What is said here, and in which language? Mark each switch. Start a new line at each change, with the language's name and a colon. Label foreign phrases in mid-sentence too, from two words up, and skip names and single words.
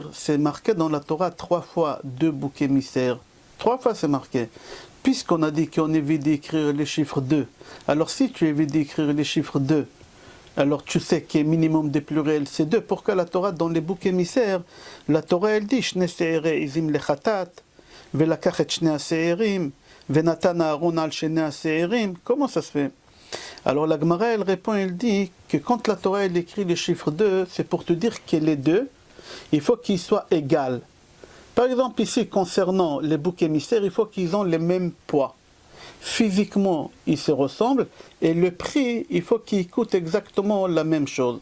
French: C'est marqué dans la Torah 3 fois 2 boucs émissaires. 3 fois c'est marqué. Puisqu'on a dit qu'on évite d'écrire les chiffres 2. Alors si tu évites d'écrire les chiffres 2, alors tu sais qu'il y a minimum des pluriels, c'est 2. Pourquoi la Torah, dans les boucs émissaires, la Torah elle dit
Hebrew: שני שעירי עזים לחטאת ולקח את שני שעירים ונתן אהרן על שני שעירים.
French: Comment ça se fait? Alors la Gemara elle répond, elle dit que quand la Torah elle écrit le chiffre 2, c'est pour te dire que les 2, il faut qu'ils soient égaux. Par exemple ici, concernant les boucs émissaires, il faut qu'ils aient le même poids. Physiquement, ils se ressemblent, et le prix, il faut qu'il coûte exactement la même chose.